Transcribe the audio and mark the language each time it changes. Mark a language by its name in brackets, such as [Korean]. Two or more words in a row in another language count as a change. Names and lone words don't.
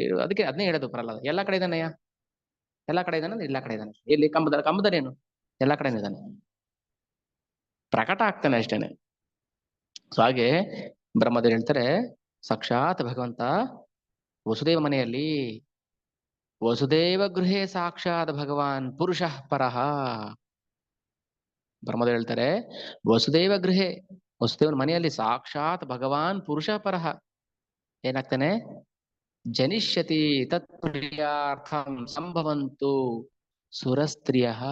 [Kannada] ಅದಕ್ಕೆ ಅದನ್ನೇ ಹೇಳೋದು ಪ್ರಹ್ಲಾದ, ಎಲ್ಲಾ ಕಡೆ ಇದ್ದಾನೆಯ. ಎಲ್ಲಾ ಕಡೆ ಇದ್ದಾನೆ ಅಂದ್ರೆ ಎಲ್ಲಾ ಕಡೆ ಇದ್ದಾನೆ. ಎಲ್ಲಿ? ಕಂಬದಲ್ಲಿ ಏನು? ಎಲ್ಲಾ ಕಡೆ ಇದ್ದಾನೆ, ಪ್ರಕಟ ಆಗ್ತಾನೆ ಅಷ್ಟೇನೆ. ಸೊ ಹಾಗೆ ಬ್ರಹ್ಮದೇವರು ಹೇಳ್ತಾರೆ, ಸಾಕ್ಷಾತ್ ಭಗವಂತ ವಸುದೇವ ಮನೆಯಲ್ಲಿ, [Sanskrit] ವಸುದೇವ ಗೃಹೇ ಸಾಕ್ಷಾತ್ ಭಗವಾನ್ ಪುರುಷಃ ಪರಃ. [Kannada] ಬ್ರಹ್ಮದೇವರು ಹೇಳ್ತಾರೆ, [Sanskrit] ವಸುದೇವ ಗೃಹೇ, [Kannada] ವಸುದೇವನ ಮನೆಯಲ್ಲಿ [Sanskrit] ಸಾಕ್ಷಾತ್ ಭಗವಾನ್ ಪುರುಷ ಪರಃ [Kannada] ಏನಾಗ್ತಾನೆ? [Sanskrit] ಜನಿಷ್ಯತಿ ತತ್ಪ್ರಿಯಾರ್ಥಂ ಸಂಭವಂತು ಸುರಸ್ತ್ರೀಯ.